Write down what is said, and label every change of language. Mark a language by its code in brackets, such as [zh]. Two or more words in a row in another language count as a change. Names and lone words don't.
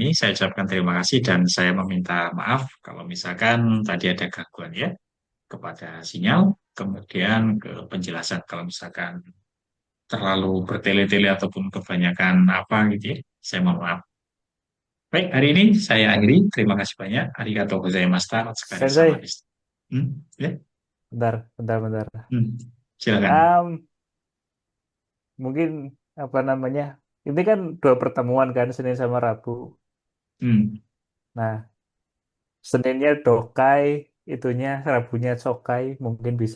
[id] Saya ucapkan terima kasih dan saya meminta maaf kalau misalkan tadi ada gangguan ya kepada sinyal, kemudian ke penjelasan kalau misalkan terlalu bertele-tele ataupun kebanyakan apa gitu ya. Saya mohon maaf. Baik, hari ini saya akhiri. Terima kasih banyak. [ja] ありがとうございました。お疲れ様 Sensei, desu. [id] Ya, bentar. silakan. Um, Mungkin apa namanya? Ini kan 2 pertemuan kan Senin sama Rabu. Hmm. Nah, Seninnya Dokai, itunya Rabunya Sokai mungkin bisa.